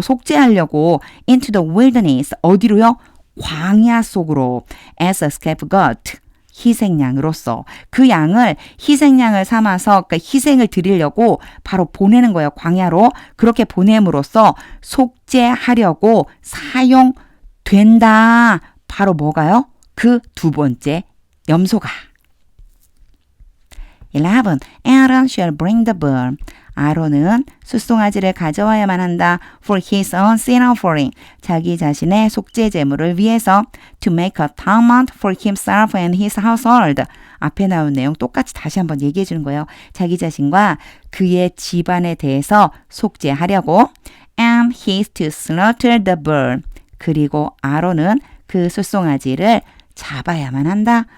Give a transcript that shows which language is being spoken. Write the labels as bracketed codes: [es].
[ko] 속죄하려고 [en] into the wilderness. [ko] 어디로요? 광야 속으로. [en] as a scapegoat. [ko] 희생양으로서. 그 양을 희생양을 삼아서 그러니까 희생을 드리려고 바로 보내는 거예요. 광야로. 그렇게 보냄으로써 속죄하려고 사용된다. 바로 뭐가요? 그 두 번째 염소가. [en] 11. Aaron shall bring the bull. [ko] 아론은 숫송아지를 가져와야만 한다. [en] For his own sin offering. [ko] 자기 자신의 속죄 제물을 위해서. [en] To make atonement for himself and his household. [ko] 앞에 나온 내용 똑같이 다시 한번 얘기해 주는 거예요. 자기 자신과 그의 집안에 대해서 속죄하려고. [en] And he is to slaughter the bull. [ko] 그리고 아론은 그 숫송아지를 잡아야만 한다.